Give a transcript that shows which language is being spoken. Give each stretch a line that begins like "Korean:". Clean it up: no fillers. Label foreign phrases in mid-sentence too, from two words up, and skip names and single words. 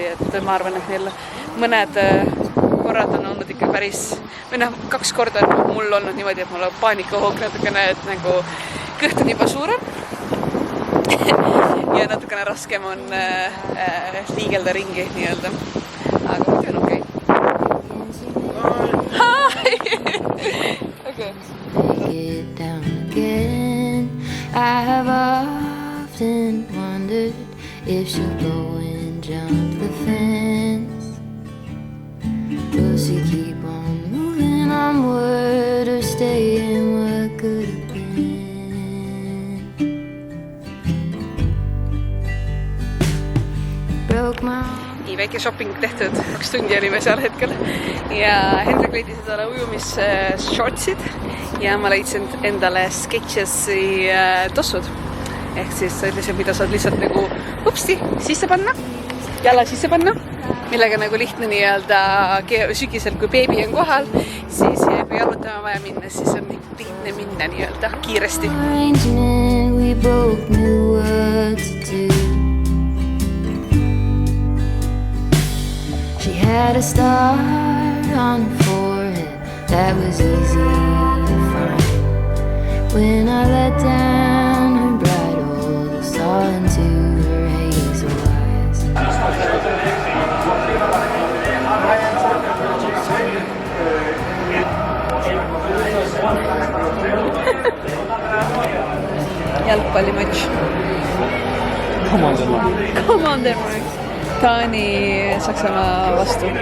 Estonian: Et ma arvan, et neil mõned korrad on olnud ikka päris, või 2 korda on mul olnud niimoodi, et mul on paanikahoog natukene, et nagu kõht on juba suurem ja natukene raskem on liigelda ringi nii-öelda. Aga muidu on okei.
English: Okay. Get down again. I have often wondered if she'll go and jump the fence. Will she keep on moving onward or stay in what could have been? Broke my
Estonian: Nii väike shopping tehtud, 2 tundi olime seal hetkel ja Hendrik leidis endale ujumis-shortsid ja ma leidsin endale Skechesi tossud ehk siis sellised, mida saad lihtsalt nagu upsti sisse panna, jala sisse panna, millega nagu lihtne nii-öelda sügisel, kui beebi on kohal, siis kui jalutama vaja minna, siis on lihtne minna nii-öelda kiiresti.
English: we both knew what to do. She had a star on her forehead that was easy to find. When I let down her bridle, I saw into her hazel eyes.
Estonian: Jalgpallimatš. Commandermark. Taani Saksamaa vastu.